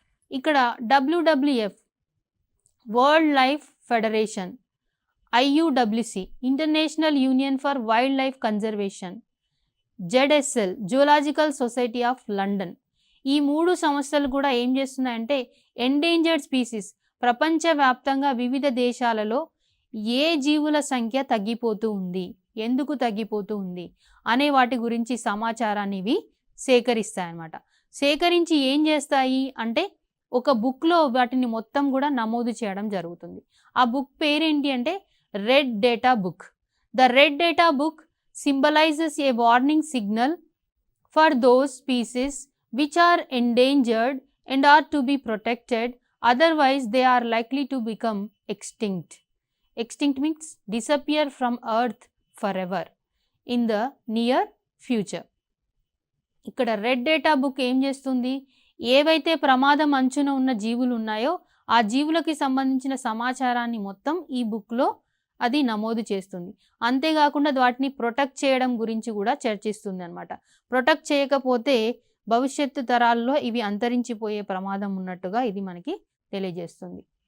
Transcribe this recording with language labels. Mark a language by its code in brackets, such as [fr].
[te] ఇక్కడ WWF world life federation, IUWC international union for wild life conservation, ZSL zoological society of London, ఈ 3 సంస్థలు కూడా ఏం చేస్తున్నాయంటే ఎండేంజర్డ్ స్పీసీస్ ప్రపంచవ్యాప్తంగా వివిధ దేశాలలో ఏ జీవుల సంఖ్య తగ్గిపోతూ ఉంది, ఎందుకు తగ్గిపోతూ ఉంది అనే వాటి గురించి సమాచారాన్ని ఇవి సేకరిస్తాయన్నమాట. సేకరించి ఏం చేస్తాయి అంటే ఒక బుక్లో వాటిని మొత్తం కూడా నమోదు చేయడం జరుగుతుంది. ఆ బుక్ పేరేంటి అంటే red data book. [en] The Red Data Book symbolizes a warning signal for those species which are endangered and are to be protected, otherwise they are likely to become extinct. Extinct means disappear from earth forever in the near future. [te] ఇక్కడ red data book ఏం చేస్తుంది, ఏవైతే ప్రమాదం అంచున ఉన్న జీవులు ఉన్నాయో ఆ జీవులకి సంబంధించిన సమాచారాన్ని మొత్తం ఈ బుక్లో అది నమోదు చేస్తుంది. అంతేకాకుండా వాటిని ప్రొటెక్ట్ చేయడం గురించి కూడా చర్చిస్తుంది అనమాట. ప్రొటెక్ట్ చేయకపోతే భవిష్యత్తు తరాల్లో ఇవి అంతరించిపోయే ప్రమాదం ఉన్నట్టుగా ఇది మనకి తెలియజేస్తుంది.